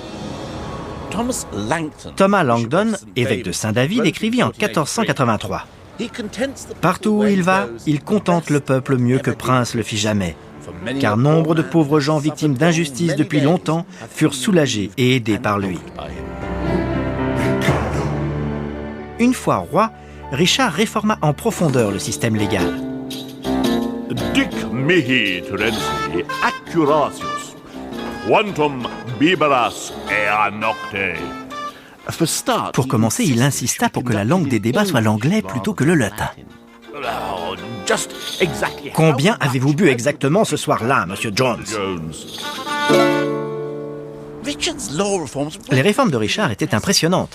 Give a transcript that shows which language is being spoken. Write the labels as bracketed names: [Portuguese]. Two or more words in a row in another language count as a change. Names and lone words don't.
[French] Thomas Langdon, évêque de Saint-David, écrivit en 1483 : Partout où il va, il contente le peuple mieux que prince le fit jamais, car nombre de pauvres gens victimes d'injustice depuis longtemps furent soulagés et aidés par lui. Une fois roi, Richard réforma en profondeur le système légal. [Latin] Dic mihi Terenzi accuratius, quantum biberas ea nocte. [French] Pour commencer, il insista pour que la langue des débats soit l'anglais plutôt que le latin. Combien avez-vous bu exactement ce soir-là, Monsieur Jones? Les réformes de Richard étaient impressionnantes.